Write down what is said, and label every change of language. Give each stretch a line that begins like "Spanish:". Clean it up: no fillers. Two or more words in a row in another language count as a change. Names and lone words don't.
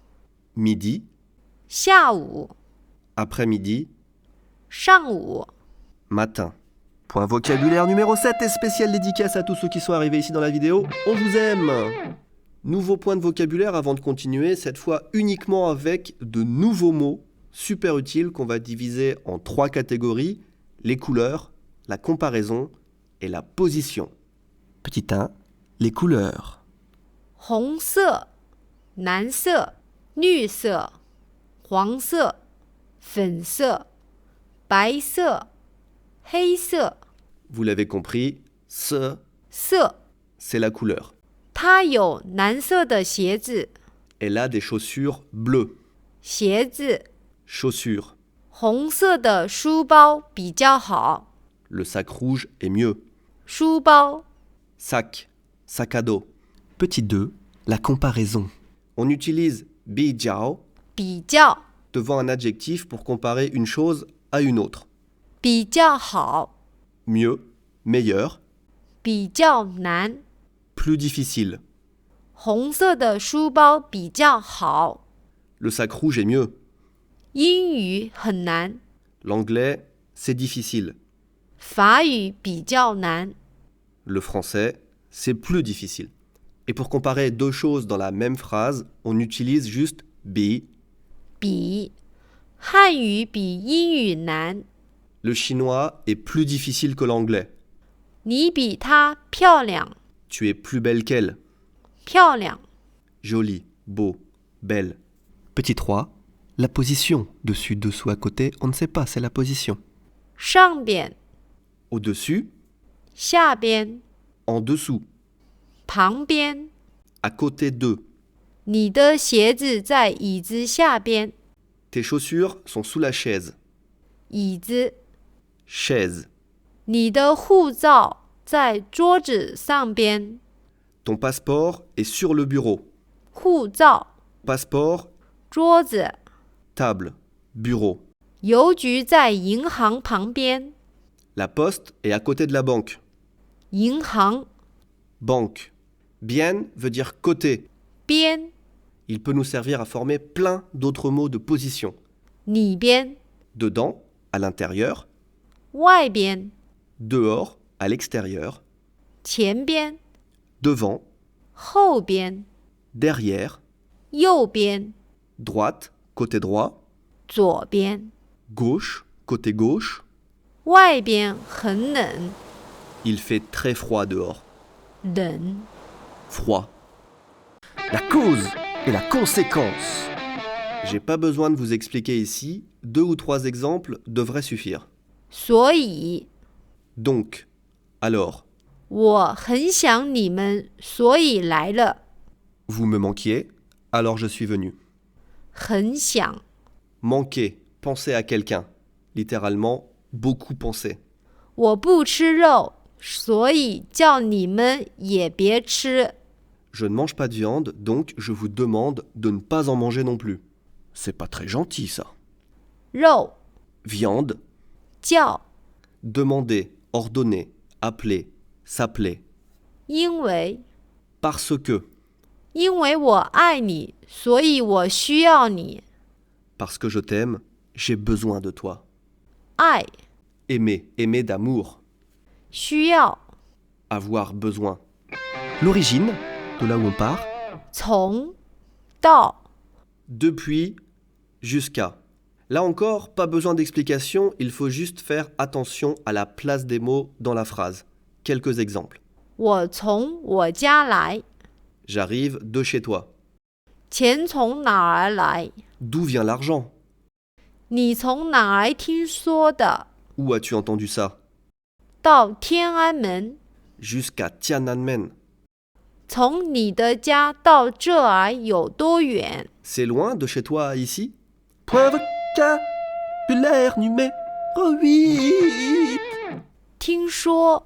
French: midi,
Chinese: 下午。
French: après-midi,
Chinese: 上午。
French: matin. Point vocabulaire numéro 7 et spéciale dédicace à tous ceux qui sont arrivés ici dans la vidéo. On vous aime! Nouveau point de vocabulaire avant de continuer, cette fois uniquement avec de nouveaux mots super utiles qu'on va diviser en 3 catégories, les couleurs, la comparaison et la position. Petit 1, les couleurs.
Chinese: 红色、蓝色、绿色、黄色、粉色、白色、黑色。
French: Vous l'avez compris, ce,
Chinese: 色。
French: c'est la couleur.
Chinese: 它有蓝色的鞋子。
French: Elle a des chaussures bleues.
Chinese: 鞋子。
French: Chaussures.
Chinese: 红色的书包比较好。
French: Le sac rouge est mieux.
Chinese: 书包。
French: Sac, sac à dos. Petit 2, la comparaison. On utilise
Chinese: 比较比较。
French: devant un adjectif pour comparer une chose à une autre.
Chinese: 比较好。
French: Mieux, meilleur,
Chinese: 比较难。
French: plus difficile.
Chinese: 红色的书包比较好。
French: Le sac rouge est mieux.
Chinese: 英语很难。
French: L'anglais, c'est difficile.
Chinese: 法语比较难。
French: Le français, c'est plus difficile. Et pour comparer 2 choses dans la même phrase, on utilise juste bi.
Chinese: 比。汉语比英语难。
French: Le chinois est plus difficile que l'anglais.
Chinese: 你比她漂亮。
French: Tu es plus belle qu'elle.
Chinese: 漂亮。
French: Jolie, beau, belle. Petit 3, la position. Dessus, dessous, à côté, on ne sait pas, c'est la position.
Chinese: 上边。
French: Au-dessus,
Chinese: 下边。
French: en dessous,
Chinese: 旁边。
French: à côté de.
Chinese: 你的鞋子在椅子下边。
French: Tes chaussures sont sous la chaise.
Chinese: 椅子。
French: Chaise.
Chinese: 你的护照在桌子上边。
French: Ton passeport est sur le bureau.
Chinese: 护照。
French: Passeport,
Chinese: 桌子。
French: table, bureau.
Chinese: 邮局在银行旁边。
French: La poste est à côté de la banque.
Chinese: 银行。
French: Banque. Bien veut dire côté.
Chinese: 边。
French: Il peut nous servir à former plein d'autres mots de position.
Chinese: 里边。
French: Dedans, à l'intérieur.
Chinese: 外边。
French: Dehors, à l'extérieur.
Chinese: 前边。
French: Devant,
Chinese: 后边。
French: derrière.
Chinese: 右边。
French: Droite, côté droit.
Chinese: 左边。
French: Gauche, côté gauche.
Chinese: 外边很冷。
French: Il fait très froid dehors.
Chinese: 冷。
French: Froid. La cause. est la conséquence. J'ai pas besoin de vous expliquer ici, 2 ou 3 exemples devraient suffire.
Chinese: 所以
French: Donc, alors,
Chinese: 我很想你们，所以来了。
French: vous me manquiez, alors je suis venu.
Chinese: 很想
French: Manquer, penser à quelqu'un. Littéralement, beaucoup penser.
Chinese: 我不吃肉，所以叫你们也别吃。
French: Je ne mange pas de viande, donc je vous demande de ne pas en manger non plus. C'est pas très gentil ça.
Chinese: 肉
French: Viande,
Chinese: 叫
French: demander, ordonner, appeler, s'appeler.
Chinese: 因为
French: Parce que,
Chinese: 因为我爱你，所以我需要你。
French: parce que je t'aime, j'ai besoin de toi.
Chinese: 爱
French: Aimer, aimer d'amour,
Chinese: 需要
French: avoir besoin. L'origine, de là où on part,
Chinese: 从到
French: depuis, jusqu'à. Là encore, pas besoin d'explication, il faut juste faire attention à la place des mots dans la phrase. Quelques exemples.
Chinese: 我从我家来，
French: J'arrive de chez toi.
Chinese: 钱从哪儿来？
French: D'où vient l'argent?
Chinese: 你从哪儿听说的？
French: Où as-tu entendu ça?
Chinese: 到天安门，
French: Jusqu'à Tiananmen.
Chinese: 从你的家到这儿有多远？
French: C'est loin de chez toi à ici? Point vocabulaire numéro 8.
Chinese: 听说，